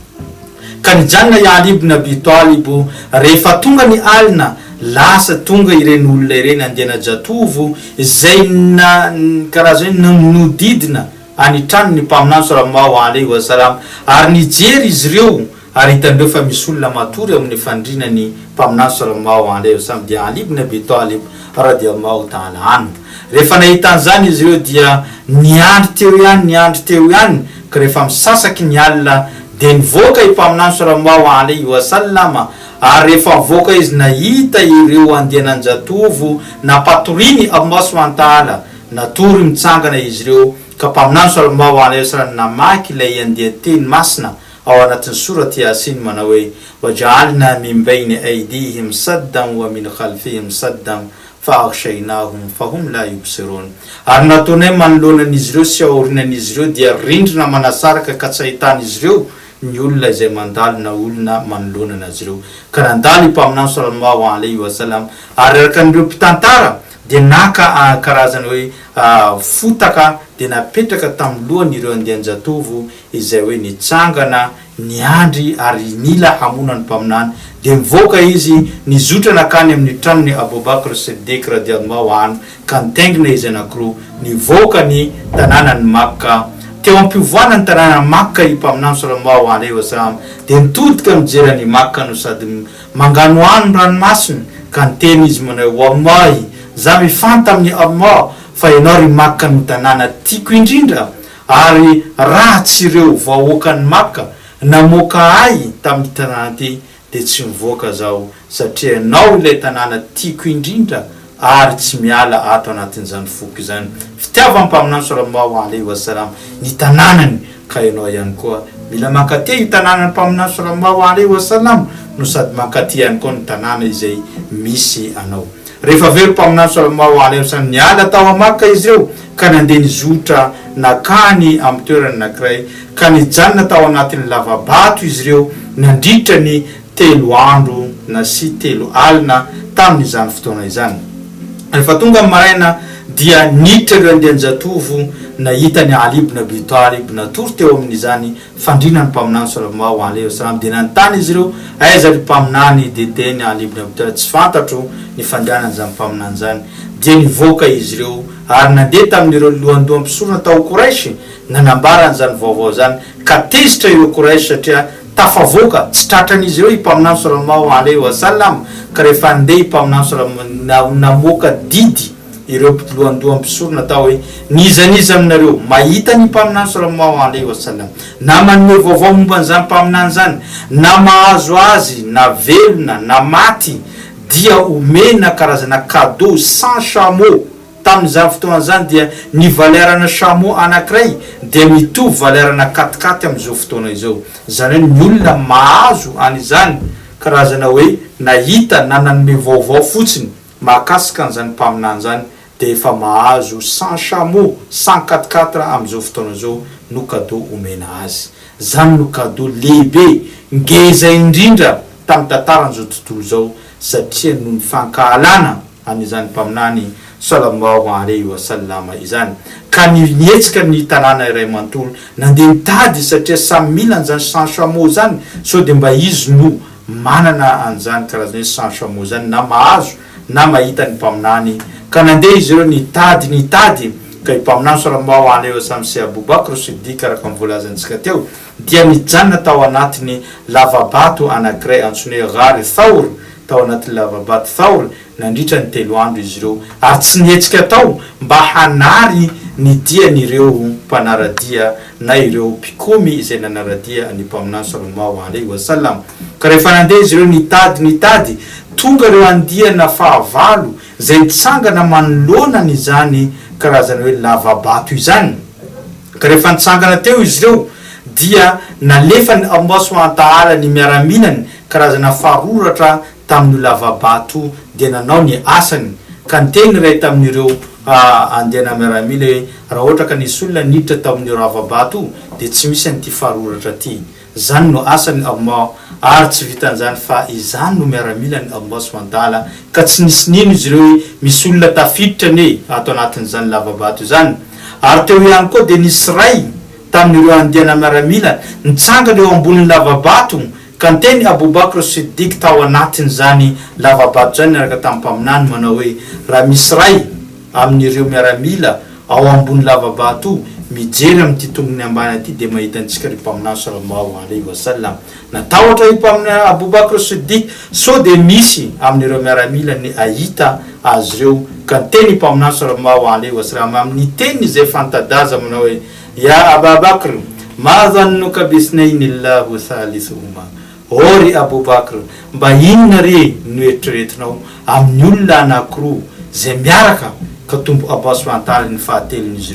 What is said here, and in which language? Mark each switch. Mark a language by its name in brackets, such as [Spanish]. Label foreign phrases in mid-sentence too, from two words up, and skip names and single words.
[Malagasy] Ka nijanona i Ali ibn Abi Talib rehefa tonga ny alina lasa tonga ireny olona ireny andena jatovo izay karaha zany nodidina anitrano ny mpaminany [Arabic] صلى الله عليه وسلم, [Malagasy] ary nijery izy ireo ary hitandreo fa misy olona matory amin'ny fandrinany mpaminany [Arabic] صلى الله عليه وسلم [Malagasy] dia Ali ibn Abi Talib [Arabic] رضي الله تعالى عنه. [Malagasy] Rehefa nahita an'izany izy ireo dia niandry teo ihany ka rehefa misasaky ny alina de nivoaka i mpaminany [Arabic] صلى الله عليه وسلم, [Malagasy] ary rehefa mivoaka izy nahita ireo andehananjatovo na patoriny [Arabic] الله سبحانه وتعالى [Malagasy] natory mitsangana izy ireo, ka mpaminany [Arabic] صلى الله عليه وسلم [Malagasy] namaky ilay andehateny masina ao anatin'ny surat Yasin manao hoe [Arabic] وجعلنا من بين أيديهم سدا ومن خلفهم سدا فأغشيناهم فهم لا يبصرون. [Malagasy] Ary nataonay manoloanan'izy ireo sy aorinan'izy ireo dia rindrina manasaraka ka tsy ahitan'izy ireo ny olona izay mandalo na olona manoloana azy ireo. Ka nandalo mpaminany [Arabic] صلى الله عليه وسلم, [Malagasy] ary araka n'ireo mpitantara de naka karazany hoe fotaka de napetraka tamin'ny lohany ireo andehanjatovo izay hoe nitsangana niandry ary nila hamonany mpaminany, de mivoaka izy nizotra nakany amin'ny tranony Abu Bakr Siddiq [Arabic] رضي الله عنه [Malagasy] ka nitaingina izy anankiroa nivoaka ny tanànany Makka. Teo ampivoanany tanàna Makka i mpaminany [Arabic] صلى الله عليه وسلم [Malagasy] de nitodika mijerany Makka no sady mangano ano ranomasina ka niteny izy manao wallahi za mifanta amin'ny Allah fa ianao ry Makka no tanàna tiako indrindra, ary ratsy ireo vahoakan'ny Makka namoaka ay tamin'ny tanàna ty de tsy mivoaka zao satria ianao ilay tanàna tiako indrindra ary tsy miala ato anatin'izany foko izany. Fitiava mpaminany [Arabic] صلى الله عليه وسلم [Malagasy] ny tanànany, ka ianao ihany koa mila mankatia io tanànany mpaminany [Arabic] صلى الله عليه وسلم [Malagasy] no sady mankatia ihany koa ny tanàna izay misy anao. Rehefa very mpaminany [Arabic] صلى الله عليه وسلم [Malagasy] niala tao Makka izy ireo ka nandeha nizotra nakany amin'ny toerana anankiray ka nijanona tao anatin'ny lavabato izy ireo nandritra ny 3 andro na sy 3 alina tamin'izany fotoana izany. Rehefa tonga maraina dia niditra ireo andehanjatovo nahitany Ali ibn Abi Talib natory teo amin'izany fandrinany mpaminany [Arabic] صلى الله عليه وسلم [Malagasy] de nanontany izy ireo aiza ry mpaminany, de teny Ali ibn Abi Talib tsy fantatro ny fandrianany zany mpaminany zany. De nivoaka izy ireo ary nandeha tamin'ireo lohandoha mpisorona tao Quraish nanambarany zany vaovao zany ka tezitra ireo Quraish satria tafavoaka tsy tratran'izy ireo i mpaminany [Arabic] صلى الله عليه وسلم. [Malagasy] Ka rehefa andeha i mpaminany sallallahu namoaka didy ireo lohandoha mpisorona tao hoe nizaniza aminareo mahita ny mpaminany [Arabic] صلى الله عليه وسلم [Malagasy] na manome vaovao momba an'izany mpaminany zany na mahazo azy na velona na maty dia omena karazana [French] cadeau 100 chameaux. [Malagasy] Tamin'izany fotoana zany dia ny valerana chameau anankiray dia mitovy valerana 4x4 amin'izao fotoana izao. Zany hoe ny olona mahazo an'izany karazana hoe nahita na nanome vaovao fotsiny mahakasika an'izany mpaminany zany de efa mahazo 100 chameaux 100 4x4 amin'izao fotoana zao no cadeau omena azy. Zany no cadeau lehibe ngeza indrindra tamin'ny tantaran'izao tontolo zao satria no ny fankahalana an'izany mpaminany [Arabic] صلى الله عليه وسلم [Malagasy] izany. Ka nietsika ny tanàna iray manontolo nandeha nitady satria samy mila an'izany 100 chameaux zany so de mba izy no manana an'izany karazany 100 chameaux zany na mahazo na mahita ny mpaminany. Ka nandeha izy ireo nitady ka i mpaminany [Arabic] صلى الله عليه وسلم [Malagasy] sy Abu Bakr Siddiq araka mivolazantsika teo dia nijanona tao anatiny lavabato anankiray antsoina hoe Ghar Thawr. Tao anatin'ny lavabato Thawr nandritra ny 3 andro izy ireo ary tsy nietsika tao mba hanary ny dian'ireo mpanaradia na ireo mpikomy izay nanaradia ny mpaminany [Arabic] صلى الله عليه وسلم. [Malagasy] Ka rehefa nandeha izy ireo nitady tonga ireo andiana fahavalo zay nitsangana manoloana n'izany karazana hoe lavabato izany. Ka rehefa nitsangana teo izy ireo dia nalefany [Arabic] الله سبحانه وتعالى [Malagasy] ny miaraminany karazana faroratra tamin'ny lavabato dia nanao ny asany. Ka niteny ray tamin'ireo andena miaramila hoe raha ohatra ka nisy olona niditra tamin'ireo lavabato de tsy misy an'ity faroratra ty zany no asany Allah ary tsy vitan'izany fa izany no miaramila ny [Arabic] الله سبحانه وتعالى [Malagasy] ka tsy nisy nino izy ireo misy olona tafiditra ne ato anatin'izany lavabato zany ary teo ihany koa dia nisy ray tamin'ireo andiana miaramila nitsangana eo ambonin'ny lavabato ka nteny Abubakr Siddiq tao anatin'izany lavabato zany niaraka tamin'ny mpaminany manao hoe raha misy ray amin'ireo miaramila ao ambony lavabato mijery amin'ity tongony ambany aty dia mahita antsika ry mpaminany [Arabic] صلى الله عليه وسلم [Malagasy] natahotra io mpaminany Abubakr Siddiq so dia misy amin'ireo miaramila ny ahita azy ireo ka nteny mpaminany [Arabic] صلى الله عليه وسلم [Malagasy] amin'ny teny izay fantadaza manao hoe [Arabic] يا أبا بكر ما ظنك باثنين الله ثالثهما [Malagasy] ory Abubakr mba inona re no eritreretinao amin'ny olona anankiroa zay miaraka ka tombo [Arabic] الله سبحانه وتعالى [Malagasy] ny fahatelon'izy